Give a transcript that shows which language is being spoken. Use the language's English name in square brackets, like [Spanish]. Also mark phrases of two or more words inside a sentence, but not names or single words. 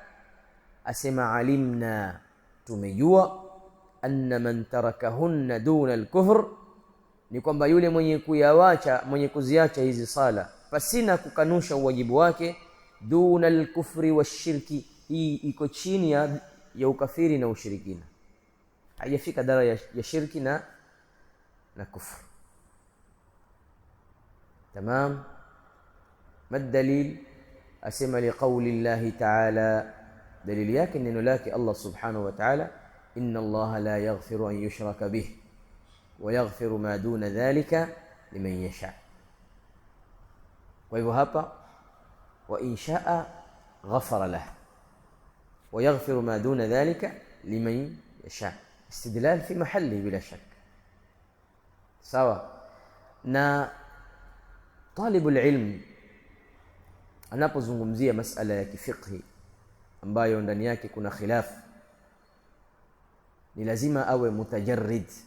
[Swahili] Asema alimna, tumejua, [Arabic] أن من تركهن دون الكفر, [Swahili] ni kwamba yule mwenye kuyawacha, mwenye kuziacha hizi sala pasina kukanusha uwajibu wake, [Arabic] دون الكفر والشرك, [Swahili] hii iko chini ya ukafiri na ushirikina, haijafika daraja ya shirki na kufr. Tamam. Madalil? Asema [Arabic] لقول الله تعالى, [Swahili] dalili yake neno lake Allah [Arabic] سبحانه وتعالى, إن الله لا يغفر أن يشرك به ويغفر ما دون ذلك لمن يشاء. [Swahili] Kwa hivyo hapa [Arabic] وإن شاء غفر له ويغفر ما دون ذلك لمن يشاء استدلال في محله بلا شك. [Swahili] Sawa. Na [Arabic] طالب العلم [Swahili] anapozungumzia masala ya kifiqhi ambayo ndani yake kuna khilaf, ni lazima awe mutajarrid.